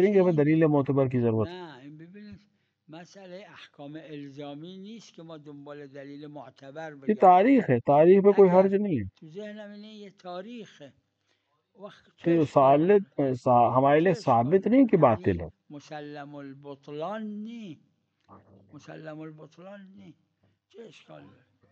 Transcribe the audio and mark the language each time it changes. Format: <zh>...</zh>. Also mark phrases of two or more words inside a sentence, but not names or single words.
<fa>واقعش</fa> <ur>نہیں کہ ہمیں</ur> <fa>این</fa> <ur>دلیل معتبر کی ضرورت ہے.</ur> <fa>نه این ببینید مسئله احکام الزامی نیست که ما دنبال دلیل معتبر</fa> <ur>ये</ur> <fa>بگردیم</fa> <ur>تاریخ پہ کوئی</ur> <fa>اگر</fa> <ur>حرج نہیں ہے.</ur> <fa>تو ذهنم اینه یه تاریخه وقت چه</fa> <ur>تو یہ</ur> <fa>اشکال داره</fa> <ur>हमारे</ur> <fa>چه</fa> <ur>लिए</ur> <fa>اشکال</fa> <ur>साबित</ur> <fa>داره</fa> <ur>نہیں کہ باطل</ur> <fa>یعنی</fa> <ur>है.</ur> <ar>مسلم البطلان</ar> <fa>نی</fa> <ar>مسلم البطلان</ar> <fa>نی چه اشکال داره</fa>